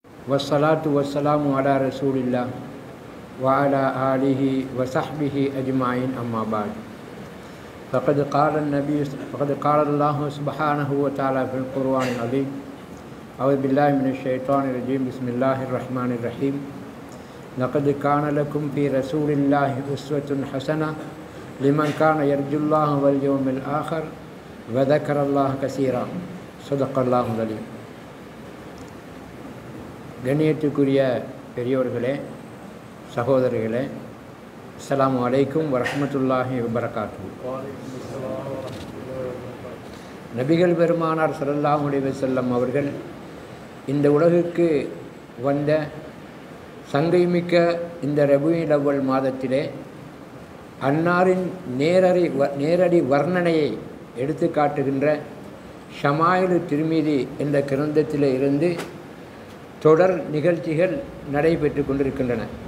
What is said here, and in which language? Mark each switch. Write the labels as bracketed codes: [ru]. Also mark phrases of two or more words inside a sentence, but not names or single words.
[ar] والصلاة والسلام على رسول الله و على آله و صحبه أجمعين أما بعد. فقد قال الله سبحانه وتعالى في القرآن العظيم. أعوذ بالله من الشيطان الرجيم. بسم الله الرحمن الرحيم. لقد كان لكم في رسول الله أسوة حسنة لمن كان يرجو الله واليوم الآخر وذكر الله كثيرا. صدق الله العظيم. [ta] கண்ணியத்துக்குரிய பெரியோர்களே, சகோதரர்களே, [ar] السلام عليكم ورحمة الله وبركاته. [ta] நபிகள் பெருமானார் [ar] صلى الله عليه وسلم [ta] அவர்கள் இந்த உலகுக்கு வந்த சங்கைமிக்க இந்த ரபீஉல் அவ்வல் மாதத்திலே அன்னாரின் நேரடி வர்ணனையை எடுத்து காட்டுகின்ற ஷமாயிலு திர்மிதி என்ற கிரந்தத்திலே இருந்து தொடர் நிகழ்ச்சிகள் நடைபெற்று கொண்டிருக்கின்றன.